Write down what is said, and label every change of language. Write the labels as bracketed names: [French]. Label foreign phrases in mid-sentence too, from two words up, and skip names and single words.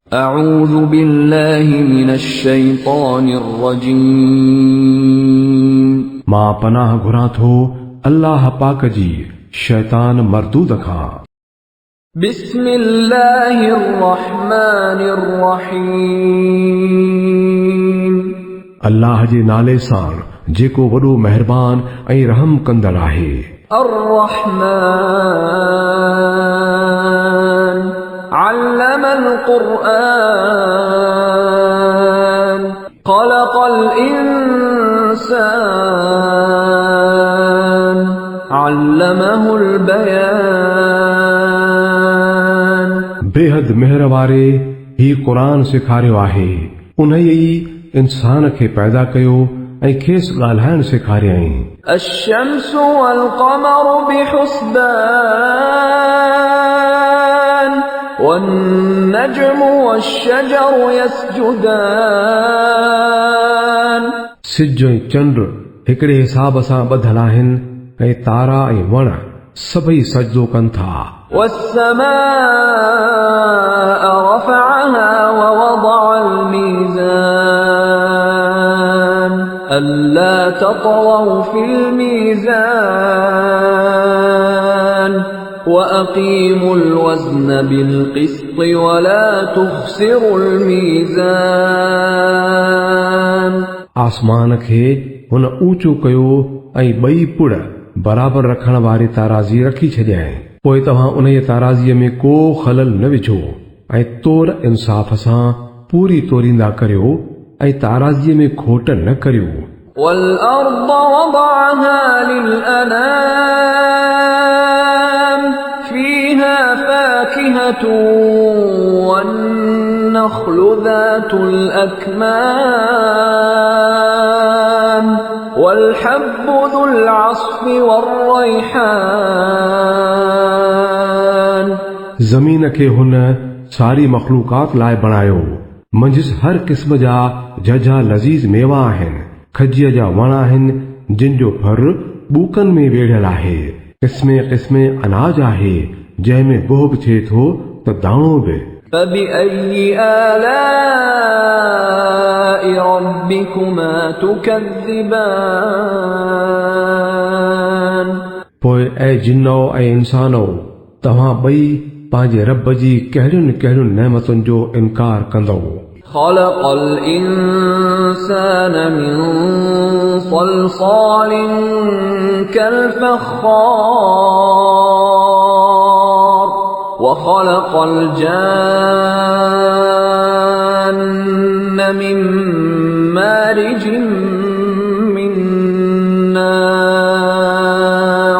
[Arabic] أعوذ بالله من الشيطان الرجيم [Sindhi] मां पनाह घुरां थो अल्लाह पाक जी शैतान मरदूद खां। [Arabic] بسم الله الرحمن الرحيم [Sindhi] अल्लाह जे नाले सां जेको वॾो महिरबान ऐं रहम कंदड़ आहे। [Arabic] الرحمن علم القرآن خلق الإنسان علمه البيان [Sindhi] बेहद मेहर वारे ही क़ुरान सेखारियो आहे। उन्हीअ ई इंसान खे पैदा कयो ऐं खेसि ॻाल्हाइण सेखारियईं। [Arabic] الشمس والقمر بحسبان والنجم والشجر يسجدان [Sindhi] सिज ऐं चंड हिकिड़े हिसाब सां ॿधल आहिनि ऐं तारा ऐं वण सभई सजदो कनि था। [Arabic] والسماء رفعها ووضع الميزان ألا تطغوا في الميزان وأقيموا الوزن بالقسط ولا تخسروا الميزان [Sindhi] आसमान खे हुन ऊचो कयो ऐं ॿई पुड़ बराबर रखण वारी ताराज़ी रखी छॾियईं। पोइ तव्हां उन ताराज़ीअ में को ख़लल न विझो ऐं तोर इंसाफ़ सां पूरी तोरींदा करियो ऐं ताराज़ीअ में खोट न करियो। [Arabic] والأرض وضعها للأنام فيها فاكهة والنخل ذات الأكمام والحب ذو العصف والريحان [Sindhi] ज़मीन खे हुन सारी मख़लूक़ात लाइ बणायो। मंझि हर क़िस्म जा झझा लज़ीज़ मेवा आहिनि। खजीअ जा वण आहिनि जिन जो फर ॿूकनि में वेढ़ियल आहे। क़िस्मे क़िस्मे अनाज आहे जंहिंमें बोह बि थिए थो त दाणो बि। [Arabic] فبأي آلاء ربكما تكذبان [Sindhi] पोइ ऐं जिन्नो ऐं इंसानो तव्हां ॿई पंहिंजे रब जी कहिड़ियुनि कहिड़ियुनि नेमतुनि जो इनकार कंदो। [Arabic] خلق الإنسان من صلصال كالفخار وخلق الجان من مارج من نار